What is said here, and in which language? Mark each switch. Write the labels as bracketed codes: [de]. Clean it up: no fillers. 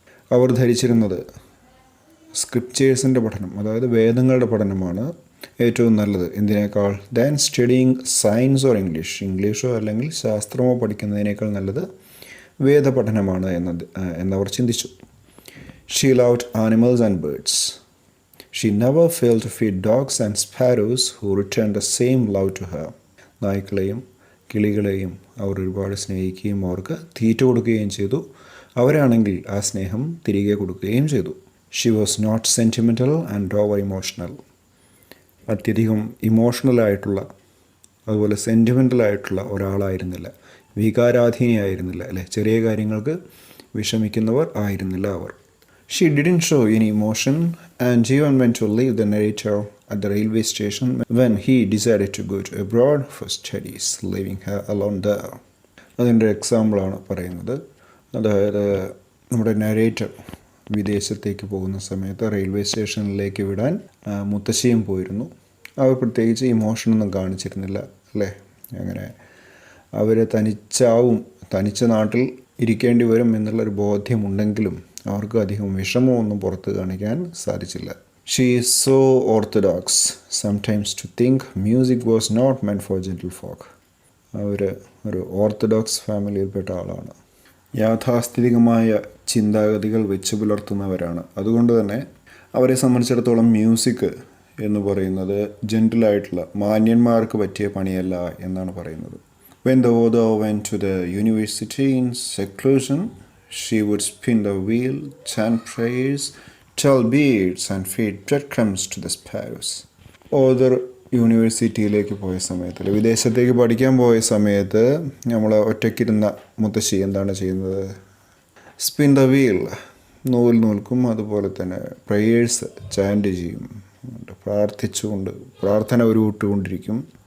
[ml] അവർ ധരിച്ചിരുന്നത് സ്ക്രിപ്ചേഴ്സിൻ്റെ പഠനം, അതായത് വേദങ്ങളുടെ പഠനമാണ് ഏറ്റവും നല്ലത് എന്തിനേക്കാൾ [en] Than studying science or English. [ml] ഇംഗ്ലീഷോ അല്ലെങ്കിൽ ശാസ്ത്രമോ പഠിക്കുന്നതിനേക്കാൾ നല്ലത് വേദപഠനമാണ് എന്നവർ ചിന്തിച്ചു. [en] She loved animals and birds. She never failed to feed dogs and sparrows who returned the same love to her. [ml] നായ്ക്കളെയും കിളികളെയും അവർ ഒരുപാട് സ്നേഹിക്കുകയും അവർക്ക് തീറ്റ കൊടുക്കുകയും ചെയ്തു. അവരാണെങ്കിൽ ആ സ്നേഹം തിരികെ കൊടുക്കുകയും ചെയ്തു. [en] She was not sentimental and over emotional. [ml] അത്യധികം ഇമോഷണലായിട്ടുള്ള അതുപോലെ സെൻറ്റിമെൻ്റലായിട്ടുള്ള ഒരാളായിരുന്നില്ല, വികാരാധീനയായിരുന്നില്ല അല്ലേ, ചെറിയ കാര്യങ്ങൾക്ക് വിഷമിക്കുന്നവർ ആയിരുന്നില്ല അവർ. [en] She didn't show any emotion and even went to leave the narrator at the railway station when he decided to go to abroad for studies, leaving her alone there. [ml] അതിൻ്റെ എക്സാമ്പിളാണ് പറയുന്നത്. അതായത് നമ്മുടെ നരേറ്റർ വിദേശത്തേക്ക് പോകുന്ന സമയത്ത് റെയിൽവേ സ്റ്റേഷനിലേക്ക് വിടാൻ മുത്തശ്ശിയും പോയിരുന്നു. അവർ പ്രത്യേകിച്ച് ഇമോഷനൊന്നും കാണിച്ചിരുന്നില്ല അല്ലേ. അങ്ങനെ അവർ തനിച്ച നാട്ടിൽ ഇരിക്കേണ്ടി വരും എന്നുള്ളൊരു ബോധ്യമുണ്ടെങ്കിലും അവർക്ക് അധികം വിഷമമൊന്നും പുറത്ത് കാണിക്കാൻ സാധിച്ചില്ല. [en] She is so orthodox sometimes to think music was not meant for gentle folk. [ml] അവർ ഒരു ഓർത്തഡോക്സ് ഫാമിലിയിൽപ്പെട്ട ആളാണ്. യാഥാസ്ഥിതികമായ ചിന്താഗതികൾ വെച്ച് പുലർത്തുന്നവരാണ്. അതുകൊണ്ട് തന്നെ അവരെ സംബന്ധിച്ചിടത്തോളം മ്യൂസിക് എന്ന് പറയുന്നത് ജെന്റിലായിട്ടുള്ള മാന്യന്മാർക്ക് പറ്റിയ പണിയല്ല എന്നാണ് പറയുന്നത്. [en] When the author went to the university in seclusion, she would spin the wheel, chant prayers, tell beads and feed breadcrumbs to the sparrows. [ml] Author യൂണിവേഴ്സിറ്റിയിലേക്ക് പോയ സമയത്ത്, വിദേശത്തേക്ക് പഠിക്കാൻ പോയ സമയത്ത് നമ്മൾ ഒറ്റയ്ക്കിരുന്ന മുത്തശ്ശി എന്താണ് ചെയ്യുന്നത്? [en] spin the wheel, [ml] നൂൽക്കും. അതുപോലെ തന്നെ പ്രേയേഴ്സ് ചാൻറ്റ് ചെയ്യും, പ്രാർത്ഥിച്ചുകൊണ്ട് പ്രാർത്ഥന ഉരുവിട്ടുകൊണ്ടിരിക്കും.